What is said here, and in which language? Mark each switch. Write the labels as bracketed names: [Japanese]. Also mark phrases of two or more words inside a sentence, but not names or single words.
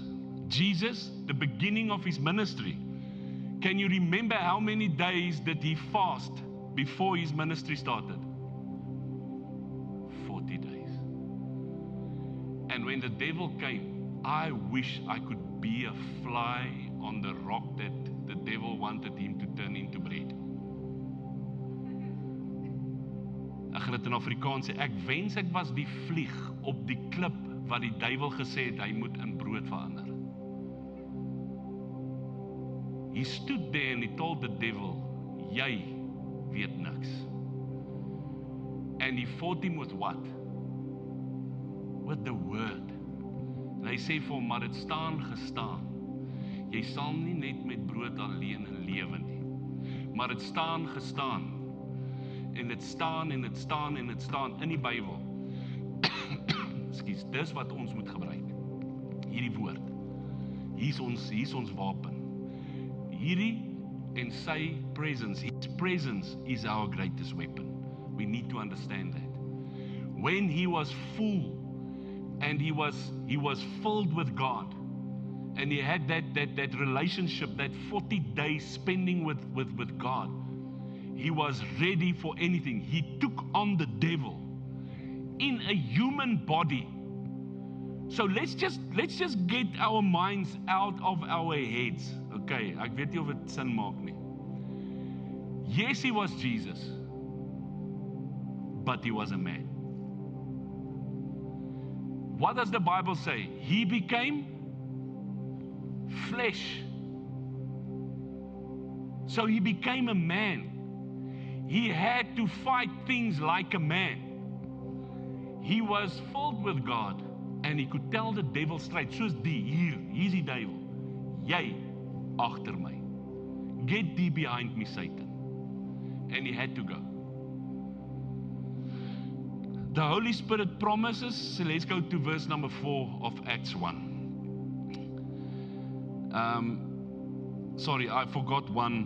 [English] Jesus, the beginning of his ministry. Can you remember how many days did he fast before his ministry started? 40 days. And when the devil came, I wish I could be a fly on the rock that the devil wanted him to turn into bread. [Afrikaans] Ek gaan dit in Afrikaans sê, ek wens ek was die vlieg op die klip wat die duiwel gesê het hy moet in brood verander. [English] He stood there and he told the devil, [Afrikaans] jy weet niks. [English] And he fought him with what? With the word. [Afrikaans] En hy sê vir hom, maar dit staan gestaan. Jy sal nie net met brood alleen lewe nie. Maar dit staan gestaan. En dit staan en dit staan en dit staan in die Bybel. Ekskuus, dis wat ons moet gebruik. Hierdie woord. Hier is ons wapen. Hierdie en sy presence. [English] His presence is our greatest weapon. We need to understand that. When he was full and he was filled with God, and he had that relationship, that 40 days spending with God, he was ready for anything. He took on the devil in a human body. So let's just get our minds out of our heads. [Afrikaans] Okay, ek weet nie of dit sin maak nie. [English] Yes, he was Jesus, but he was a man. What does the Bible say? He became flesh. So he became a man. He had to fight things like a man. He was filled with God, and he could tell the devil straight, [Afrikaans] soos hier's die duiwel. Jy agter my. [English] Get thee behind me, Satan. And he had to go. The Holy Spirit promises, so let's go to verse number 4 of Acts 1. Sorry, I forgot one.